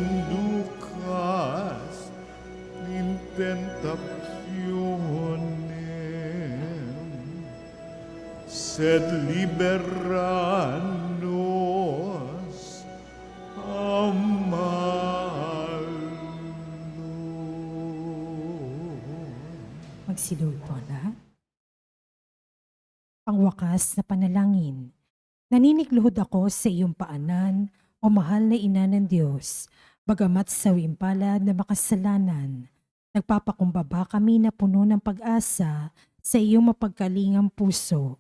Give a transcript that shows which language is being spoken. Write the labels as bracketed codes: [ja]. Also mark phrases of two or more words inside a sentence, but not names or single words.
[la] inducas in tentationem, sed libera nos a malo. [tl] Magsilul po lahat. Pangwakas na panalangin. Naninigluhod ako sa iyong paanan, o mahal na ina ng Diyos, bagamat sa palad na makasalanan. Nagpapakumbaba kami na puno ng pag-asa sa iyong mapagkalingang puso.